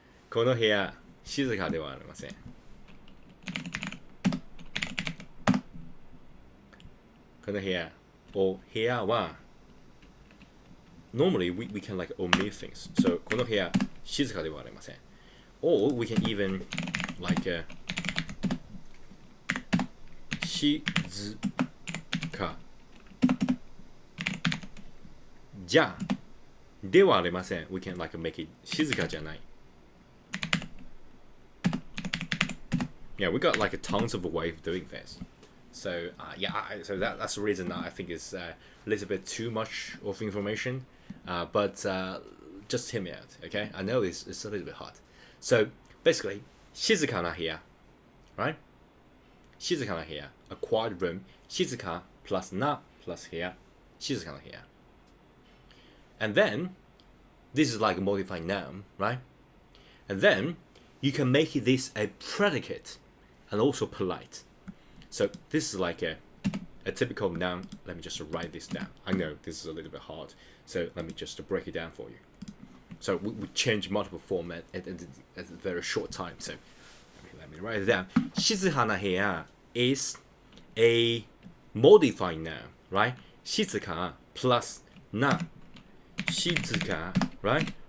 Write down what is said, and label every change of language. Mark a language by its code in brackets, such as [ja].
[ja] この部屋、静かではありません。この部屋、お部屋は [en] normally we can like omit things. [ja] So この部屋、静かではありません。 [en] Or we can even like [ja] 静かじゃではありません。 [en] We can like make it 静かじゃない。 Yeah, we got like tons of a way of doing this. So so that's the reason that I think it's a little bit too much of information. But just hear me out, okay? I know it's a little bit hard. So basically, 静かな部屋, right? 静かな部屋, a quiet room. 静か plus な plus 部屋, 静かな部屋. And then, this is like a modified noun, right? And then, you can make this a predicate and also polite. So this is like a typical noun. Let me just write this down. I know this is a little bit hard, so let me just break it down for you. So we change multiple format at a very short time. So let me write it down. 静かな部屋 is a modified noun, right? 静か plus な 静か right?